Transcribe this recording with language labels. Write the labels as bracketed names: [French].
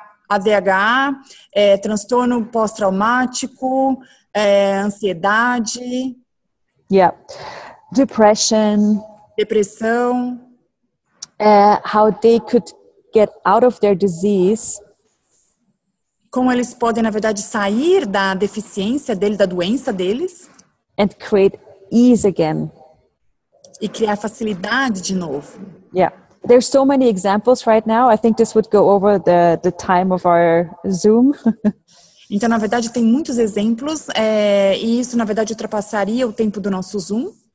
[Portuguese] ADH, transtorno pós-traumático, ansiedade. [English] Yeah. Depression. [Portuguese] Depressão. [English] How they could get out of their disease. [Portuguese] Como eles podem, na verdade, sair da deficiência deles, da doença deles. [English] And create ease again. [Portuguese] E criar facilidade de novo. [English] Yeah. There's so many examples right now. I think this would go over the time of our Zoom. [Portuguese] Então, na verdade, tem muitos exemplos. E isso, na verdade, ultrapassaria o tempo do nosso Zoom.